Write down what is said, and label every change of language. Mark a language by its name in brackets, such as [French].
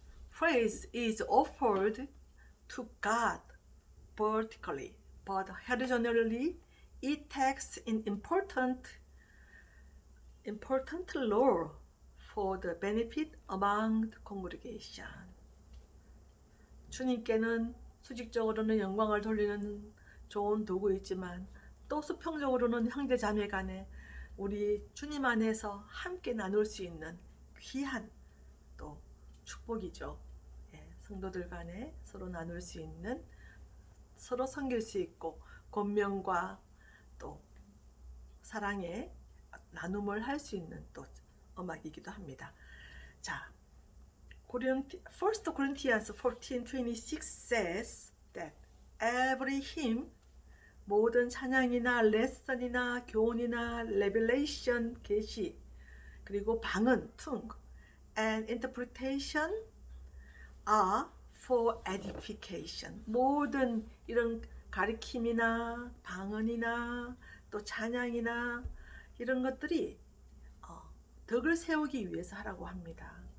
[English] Praise is offered to God vertically, but horizontally it takes an important role for the benefit among the congregation. [Korean] 주님께는 수직적으로는 영광을 돌리는 좋은 도구이지만 또 수평적으로는 형제 자매 간에 우리 주님 안에서 함께 나눌 수 있는 귀한 또 축복이죠. 성도들 간에 서로 나눌 수 있는, 서로 섬길 수 있고 권면과 또 사랑의 나눔을 할 수 있는 또 음악이기도 합니다. [English] 자, 1 Corinthians 14:26 says that every hymn, [Korean] 모든 찬양이나 레슨이나 교훈이나 레벨레이션 계시, 그리고 방언 [English] tung and interpretation are for edification. [Korean] 모든 이런 가르침이나 방언이나 또 찬양이나 이런 것들이 덕을 세우기 위해서 하라고 합니다.